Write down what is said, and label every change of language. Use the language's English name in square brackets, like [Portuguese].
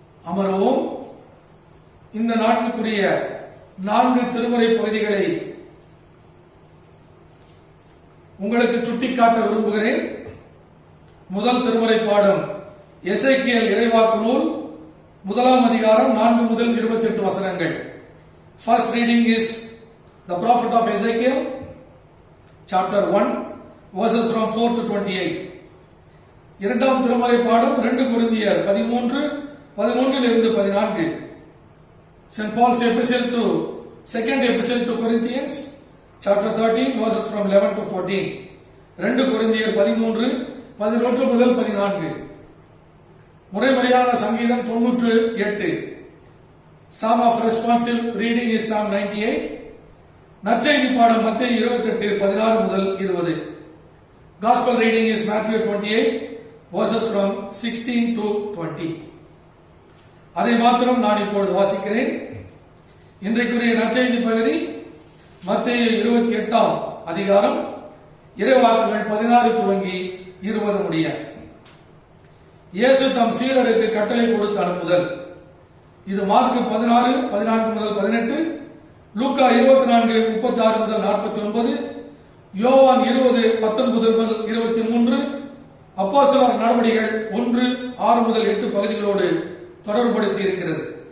[Tamil] அமர்வோம். இந்த நாட்டிற்குரிய 4 திருமுறை பகுதிகளை உங்களுக்கு சுட்டிக்காட்ட விரும்புகிறேன். முதல் திருமுறை பாடம் எசேக்கியேல் இறைவாக்கு நூல் 1ஆம் அதிகாரம் 4 முதல் 28 வசனங்கள். [English] First reading is the prophet of Ezekiel, chapter 1, verses from 4 to 28. [Tamil] இரண்டாம் திருமுறை பாடம் 2 கொரிந்தியர் 13:11-14. St. [English] Paul's epistle to second epistle to Corinthians, chapter 13, verses from 11 to 14. [Tamil] 2 கொரிந்தியர் 13:11 முதல் 14. முறைமுறையான சங்கீதம் 98. [English] Psalm of responsive reading is Psalm 98. [Tamil] நற்செய்தி பாடம் மத்தேயு 28:16 முதல் 20. [English] Gospel reading is Matthew 28, verses from 16 to 20. [Tamil] அதை மாத்திரம் நான் இப்பொழுது வாசிக்கிறேன். இன்றைக்குரிய நற்செய்தி பகுதி மத்தேயு 28ஆம் அதிகாரம் இறைவாக்குகள் 16 துவங்கி 20 முடிய. இயேசு தம் சீடருக்கு கட்டளை கொடுத்து அனுப்புதல். இது மார்க்கு 16:14 முதல் 18, லூக்கா 24:36 முதல் 49, யோவான் 20:19 முதல் 23, அப்போஸ்தலர் நடவடிக்கைகள் 1:6 முதல் 8 பகுதிகளோடு தொடர்புபடுத்தி இருக்கிறது.